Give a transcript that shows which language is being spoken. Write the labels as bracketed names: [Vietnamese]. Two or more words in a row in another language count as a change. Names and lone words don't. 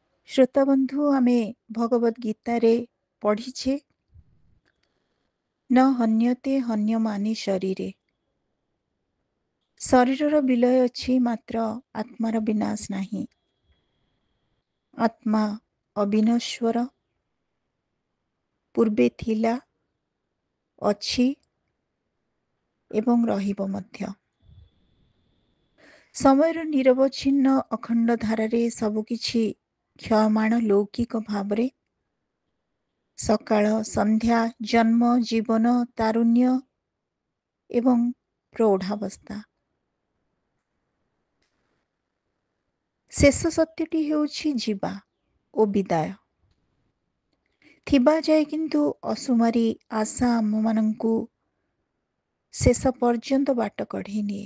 [Odia] ଶ୍ରୋତା ବନ୍ଧୁ ଆମେ ଭଗବତ ଗୀତାରେ ପଢ଼ିଛେ [Sanskrit] न हन्यते हन्यमाने शरीरे [Odia] ଶରୀରର ବିଳୟ ଅଛି ମାତ୍ର ଆତ୍ମାର ବିନାଶ ନାହିଁ। ଆତ୍ମା ଅବିନଶ୍ୱର ପୂର୍ବେ ଥିଲା ଅଛି ଏବଂ ରହିବ ମଧ୍ୟ। ସମୟର ନିରବଚ୍ଛିନ୍ନ ଅଖଣ୍ଡ ଧାରାରେ ସବୁକିଛି କ୍ଷୟମାଣ ଲୌକିକ ଭାବରେ ସକାଳ ସନ୍ଧ୍ୟା ଜନ୍ମ ଜୀବନ ତାରୁଣ୍ୟ ଏବଂ ପ୍ରୌଢ଼ାବସ୍ଥା। ଶେଷ ସତ୍ୟଟି ହେଉଛି ଜୀବା ଓ ବିଦାୟ ଥିବା ଯାଏ କିନ୍ତୁ ଅସୁମାରି ଆଶା ଆମମାନଙ୍କୁ ଶେଷ ପର୍ଯ୍ୟନ୍ତ ବାଟ କଢ଼ି ନିଏ।